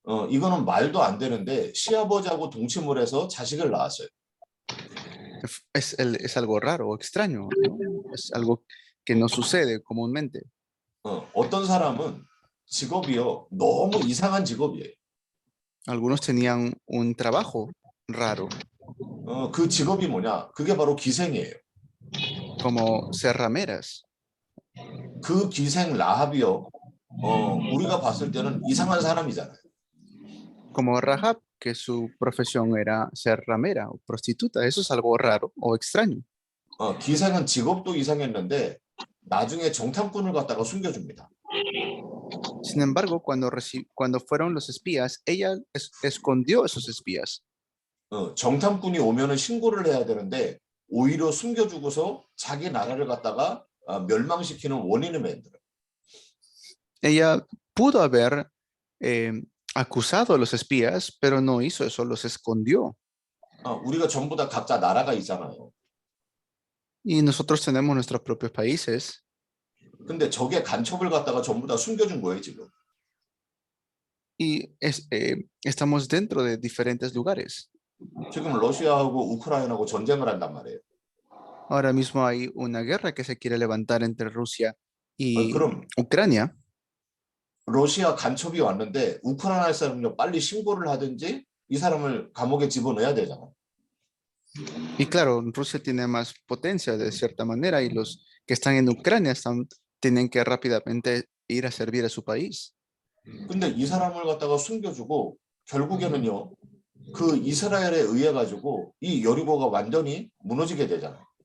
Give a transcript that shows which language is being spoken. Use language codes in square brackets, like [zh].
[ko] 이거는 말도 안 되는데 시아버지하고 동침을 해서 자식을 낳았어요. [es] Es algo raro o extraño, ¿no? Es algo que no sucede comúnmente. [ko] 어떤 사람은 직업이요, 너무 이상한 직업이에요. [es] Algunos tenían un trabajo raro, [ko] 그 직업이 뭐냐? 그게 바로 기생이에요. [es] como ser rameras. [ko] 그 기생 라합이요, 우리가 봤을 때는 이상한 사람이잖아요. [es] Como Rahab, que su profesión era ser ramera o prostituta. Eso es algo raro o extraño. [ko] 기생은 직업도 이상했는데 나중에 정탐꾼을 갖다가 숨겨줍니다. [es] Sin embargo, cuando fueron los espías, ella escondió a esos espías. [ko] 정탐꾼이 오면은 신고를 해야 되는데 오히려 숨겨주고서 자기 나라를 갖다가 멸망시키는 원인을 만들어요. [es] Ella pudo haber acusado a los espías, pero no hizo eso, los escondió. [ko] 우리가 전부 다 각자 나라가 있잖아요. [es] Y nosotros tenemos nuestros propios países. [ko] 근데 적의 간첩을 갖다가 전부 다 숨겨준 거예요, 지금. [es] Y estamos dentro de diferentes lugares. [ko] 지금 러시아하고 우크라이나하고 전쟁을 한단 말이에요. [es] Ahora mismo hay una guerra que se quiere levantar entre Rusia y [ko] 그럼 [es] Ucrania. [ko] 러시아 간첩이 왔는데 우크라이나 사람은요, 빨리 신고를 하든지 이 사람을 감옥에 집어넣어야 되잖아요. [es] Y claro, Rusia tiene más potencia de cierta manera y los que están en Ucrania tienen que rápidamente ir a servir a su país. [ko] 근데 이 사람을 갖다가 숨겨주고 결국에는요, 그 이스라엘에 의해 가지고 이 여리고가 완전히 무너지게 되잖아요.